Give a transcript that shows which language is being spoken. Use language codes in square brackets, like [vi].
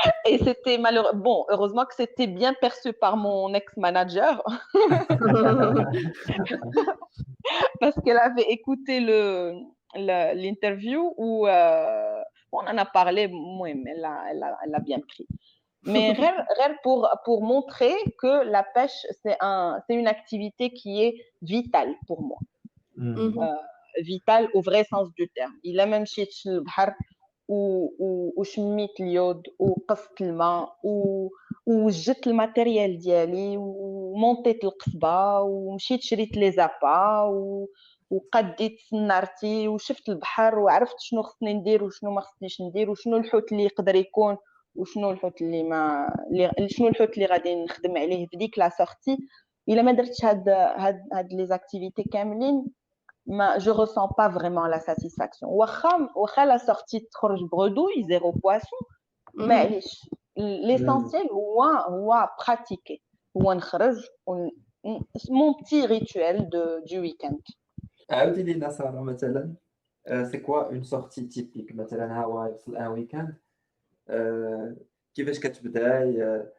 [fr] Et c'était malheureux. Bon, heureusement que c'était bien perçu par mon ex-manager parce qu'elle avait écouté l'interview où on en a parlé. Oui, mais elle a bien pris. Mais rien pour montrer que la pêche, c'est une activité qui est vitale pour moi. Vitale au vrai sens du terme. Il a même chez le [ar] bahar وشميت اليود وقصت الماء وجدت الماتيريال ديالي ومونطيت القصبه ومشيت شريت لي زابا وقديت سنارتي وشفت البحر وعرفت شنو خصني ندير وشنو ما خصنيش ندير وشنو الحوت اللي يقدر يكون وشنو الحوت اللي ما شنو الحوت اللي غادي نخدم عليه في ديك لا سورتي. الا ما درتش هاد لي زاكتيفيتي كاملين [fr] je ressens pas vraiment la satisfaction. [ar] واخا [fr] la sortie [ar] تخرج [fr] bredouille zéro poisson [ar] معليش [fr] l'essentiel هو pratiquer [ar] هو نخرج [fr] mon petit rituel du week-end. [ar] عاودي لينا ساره مثلا سي كوا اون سورتي تيبيك مثلا ها هو يوصل ان ويكاند كيفاش كتبداي